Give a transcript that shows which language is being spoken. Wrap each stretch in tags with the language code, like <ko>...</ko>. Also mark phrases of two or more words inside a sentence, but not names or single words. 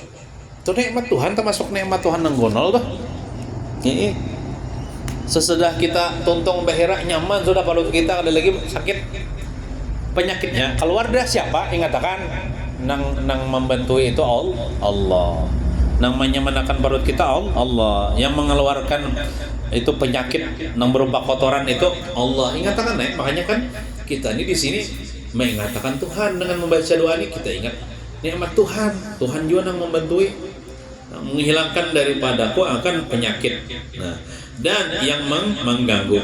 <id>Itu nikmat Tuhan, termasuk nikmat Tuhan nanggonol tuh. Sesudah kita</id> <bjn>tuntung bahira nyaman sudah,</bjn> <id>perut kita ada lagi sakit penyakitnya keluar dah siapa ingatakan nang membantu itu Allah, nang menyemanakan perut kita Allah, yang mengeluarkan itu penyakit nang berupa kotoran itu Allah. Ingatakan makanya kan kita ini di sini mengatakan Tuhan dengan membaca doa ini, kita ingat nikmat Tuhan juga nang membantu menghilangkan daripadaku akan penyakit dan yang mengganggu.</id>